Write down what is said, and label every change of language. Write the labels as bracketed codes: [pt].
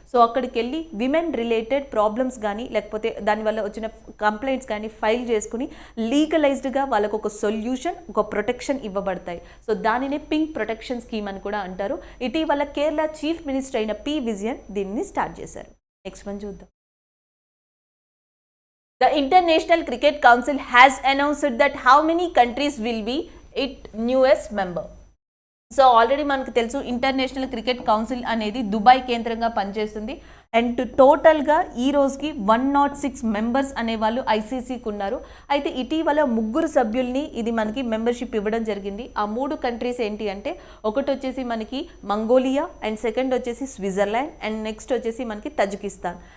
[te] So అక్కడికి వెళ్ళి women related problems కానీ, లేకపోతే దానివల్ల వచ్చిన కంప్లైంట్స్ కానీ ఫైల్ చేసుకుని లీగలైజ్డ్గా వాళ్ళకు ఒక సొల్యూషన్, ఒక ప్రొటెక్షన్ ఇవ్వబడతాయి. సో దానినే పింక్ ప్రొటెక్షన్ స్కీమ్ అని కూడా అంటారు. ఇటీవల కేరళ చీఫ్ మినిస్టర్ అయిన పి విజయన్ దీన్ని స్టార్ట్ చేశారు. [en] Next one చూద్దాం. The International Cricket Council has announced that how many countries will be its newest member. [te] So already మనకు తెలుసు ఇంటర్నేషనల్ క్రికెట్ కౌన్సిల్ అనేది దుబాయ్ కేంద్రంగా పనిచేస్తుంది. అండ్ టోటల్గా ఈ రోజుకి 106 మెంబర్స్ అనేవాళ్ళు ఐసీసీకి ఉన్నారు. అయితే ఇటీవల 3 సభ్యుల్ని ఇది మనకి మెంబర్షిప్ ఇవ్వడం జరిగింది. ఆ 3 కంట్రీస్ ఏంటి అంటే ఒకటి వచ్చేసి మనకి మంగోలియా, అండ్ సెకండ్ వచ్చేసి స్విట్జర్లాండ్, అండ్ నెక్స్ట్ వచ్చేసి మనకి తజికిస్తాన్.